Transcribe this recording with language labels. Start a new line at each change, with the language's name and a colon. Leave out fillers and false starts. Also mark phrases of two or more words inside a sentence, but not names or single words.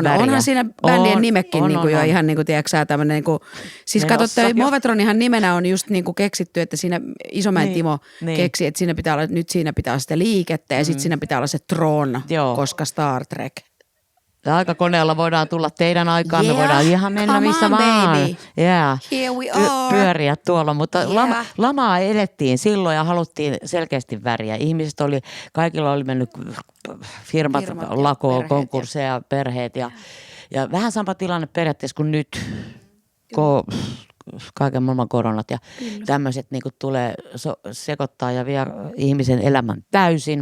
Finnish: Onhan siinä bändien nimekin niin kuin jo ihan niin kuin, tiedätkö sä, tämmöinen niin kuin, siis katsotte, Movetronihan nimenä on just niin kuin keksitty, että siinä Isomäen Timo keksi, että siinä pitää olla, nyt siinä pitää olla sitä liikettä ja sitten siinä pitää olla se Tron, koska Star Trek. Aikakoneella voidaan tulla teidän aikaan, me voidaan ihan mennä missä vaan.
English: Yeah. Here we are.
Finnish: Pyöriä tuolla, mutta lamaa elettiin silloin ja haluttiin selkeästi väriä. Ihmiset kaikilla oli mennyt firmat lakoon, konkursseja, perheet ja vähän sama tilanne periaatteessa kuin nyt, kun kaiken maailman koronat ja tämmöiset niin tulee sekoittaa ja vie ihmisen elämän täysin.